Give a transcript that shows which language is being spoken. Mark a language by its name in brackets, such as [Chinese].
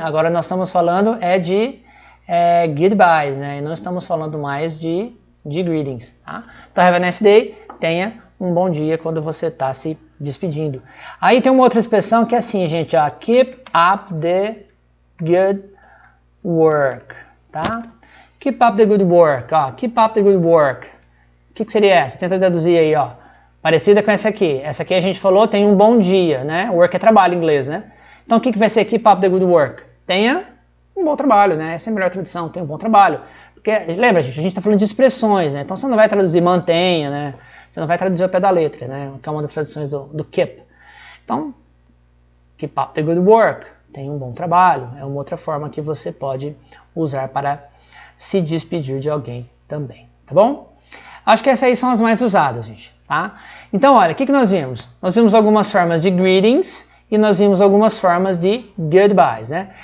[Portuguese] Agora nós estamos falando de goodbyes, né? E não estamos falando mais de greetings, tá? Então, [English] have a nice day, [Portuguese] tenha um bom dia quando você está se despedindo. Aí tem uma outra expressão que é assim, gente, ó, [English] keep up the good work, [Portuguese] tá? [English] Keep up the good work, ó, keep up the good work. [Portuguese] O que seria essa? Tenta deduzir aí, ó. Parecida com essa aqui. Essa aqui a gente falou, tem um bom dia, né? Work é trabalho em inglês, né? Então o que vai ser [English] keep up the good work? [Portuguese] Tenha um bom trabalho, né? Essa é a melhor tradução, tenha um bom trabalho. Porque, lembra, gente, a gente está falando de expressões, né? Então você não vai traduzir mantenha, né? Você não vai traduzir ao pé da letra, né? Que é uma das traduções do keep. [English] Então, keep up the good work. [Portuguese] Tenha um bom trabalho. É uma outra forma que você pode usar para se despedir de alguém também. Tá bom? Acho que essas aí são as mais usadas, gente. Tá? Então, olha, o que nós vimos? Nós vimos algumas formas de greetings e nós vimos algumas formas de goodbyes, né?